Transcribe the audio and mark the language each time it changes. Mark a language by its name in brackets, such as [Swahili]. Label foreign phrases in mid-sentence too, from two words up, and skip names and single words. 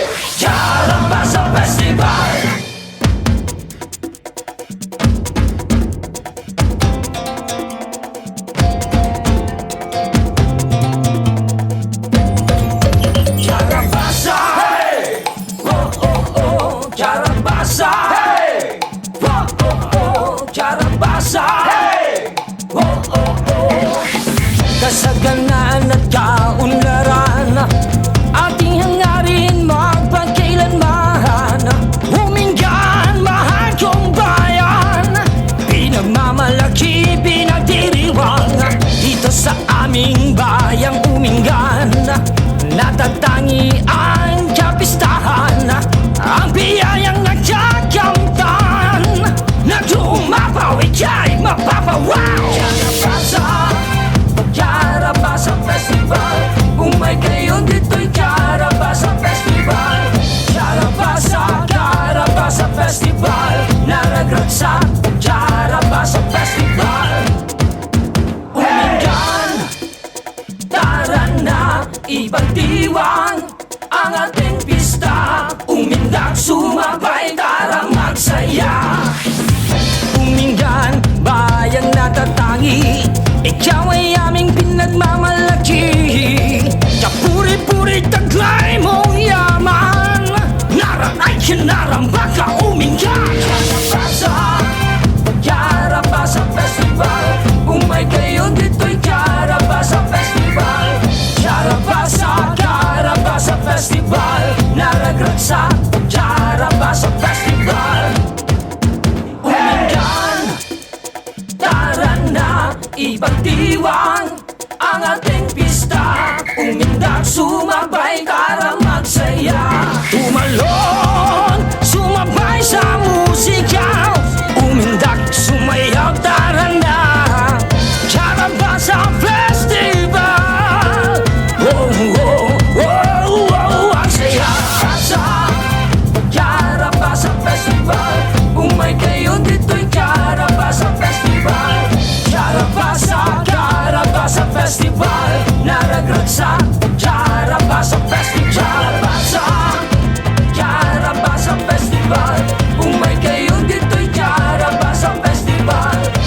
[Filipino] Karabasa Festival! Karabasa! Hey! Oh, oh, oh! Karabasa! Hey! Oh, oh, oh! Karabasa! Hey! Oh, oh, oh! Kasaganaan at kaunlaran, ating hangarin magpagkailanman. Umingan, mahal kong bayan, pinagmamalaki, pinagdiriwang. Dito sa aming bayang Umingan, natatangi ang kapistahan, ang biyayang nagkakamtan. Nag-umapaw, ika'y mapapawaw. [Iloko] Karabasa Festival, umay kayo [Filipino] dito'y [Iloko] Karabasa Festival. Karabasa Festival, naragrat sa Karabasa Festival. [Filipino] Umingan, tara na, ibang diwang ang ating pista. Umindak, sumabay, tara magsaya. Umingan, bayang natatangi, ikaw ay aming pinagmamalaki. Kapuri-puri, taglay mong yaman, naran ay kinaramba ka, Umingan. [Iloko] Karabasa Festival, umay kayo [Filipino] dito'y [Iloko] Karabasa Festival. Karabasa Festival, naragrat sa Karabasa Festival. [Filipino] Umingan, tara na, ibang diwang ang ating pista. Umindak, sumabay, tara magsaya. Tumalon, sumabay sa musika. Umindak, sumayaw, tara na, Karabasa Festival. Oh, oh, oh, oh, ang saya sa Karabasa Festival. [Iloko] Umay kayo [Filipino] dito'y [Iloko] Karabasa Festival. Karabasa Festival, naragrat sa Karabasa Festival. Karabasa Festival, umay kayo [Filipino] dito'y [Iloko] Karabasa Festival.